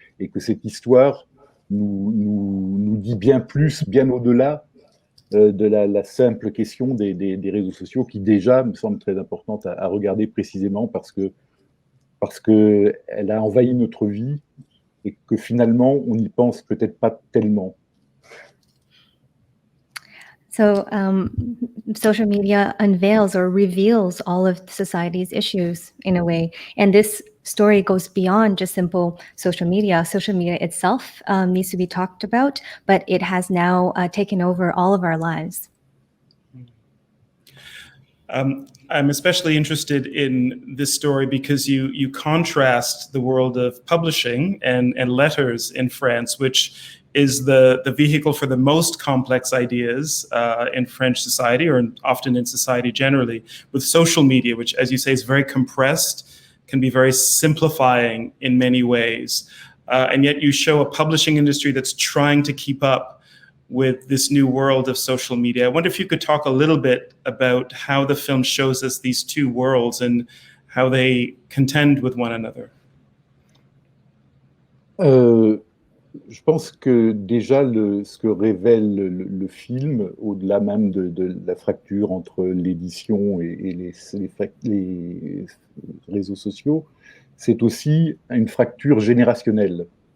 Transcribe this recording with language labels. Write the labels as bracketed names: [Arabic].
[French] Et que cette histoire nous dit bien plus, bien au-delà de la simple question des réseaux sociaux, qui déjà me semble très importante à regarder précisément parce que elle a envahi notre vie et que finalement on n'y pense peut-être pas tellement. [English] So social media unveils or reveals all of society's issues in a way. And this story goes beyond just simple social media. Social media itself needs to be talked about, but it has now taken over all of our lives. I'm especially interested in this story because you contrast the world of publishing and letters in France, which is the vehicle for the most complex ideas in French society, or often in society generally, with social media, which, as you say, is very compressed, can be very simplifying in many ways. And yet you show a publishing industry that's trying to keep up with this new world of social media. I wonder if you could talk a little bit about how the film shows us these two worlds and how they contend with one another. [French] Je pense que déjà ce que révèle le film, au-delà même de la fracture entre l'édition et les réseaux sociaux, c'est aussi une fracture générationnelle.